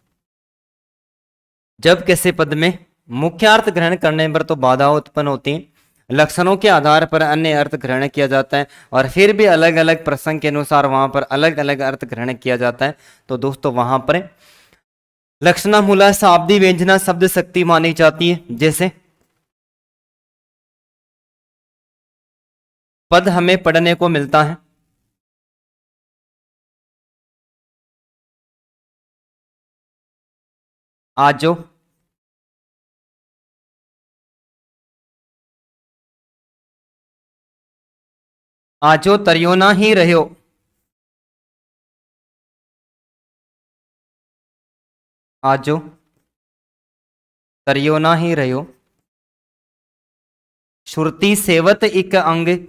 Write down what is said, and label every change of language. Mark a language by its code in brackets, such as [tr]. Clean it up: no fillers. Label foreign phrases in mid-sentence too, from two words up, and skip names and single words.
[hi] जब किसी पद में मुख्यार्थ ग्रहण करने पर तो बाधा उत्पन्न होती है, लक्षणों के आधार पर अन्य अर्थ ग्रहण किया जाता है, और फिर भी अलग अलग प्रसंग के अनुसार वहां पर अलग अलग अर्थ ग्रहण किया जाता है। तो दोस्तों वहां पर लक्षणामूला शाब्दी व्यंजना शब्द शक्ति मानी जाती है। जैसे पद हमें पढ़ने को मिलता है, [bra] आजो, आजो तरियो ना ही रहो, आजो तरियो ना ही रहो, श्रुति सेवत इक अंग,